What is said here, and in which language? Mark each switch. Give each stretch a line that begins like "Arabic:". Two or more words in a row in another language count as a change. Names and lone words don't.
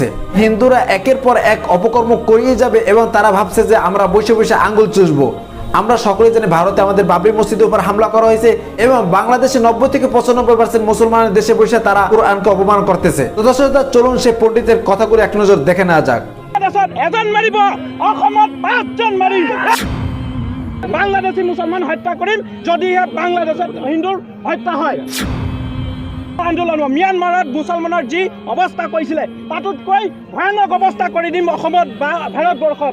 Bangla: হিন্দুরা একের পর এক অপকর্ম করিয়ে যাবে এবং তারা ভাবছে যে আমরা বসে বসে আঙ্গুল চুষবো। আমরা সকলে জানি ভারতে আমাদের বাবরি মসজিদের উপর হামলা করা হয়েছে এবং বাংলাদেশে 90 থেকে 95% মুসলমানের দেশে বসে তারা কুরআনকে অপমান করতেছে। তো দর্শক, চলুন সেই পণ্ডিতের কথাগুলো এক নজর দেখে নেওয়া যাক।
Assamese: বাংলাদেশত এজন মাৰিব, অসমত 5 জন মাৰিম। বাংলাদেশী মুছলমান হত্যা কৰিম যদিহে বাংলাদেশত হিন্দুৰ হত্যা হয়। আন্দোলন ম্যানমাৰত মুছলমানৰ যি অৱস্থা কৰিছিলে তাতোতকৈ ভয়ানক অৱস্থা কৰি দিম অসমত বা ভাৰতবৰ্ষত।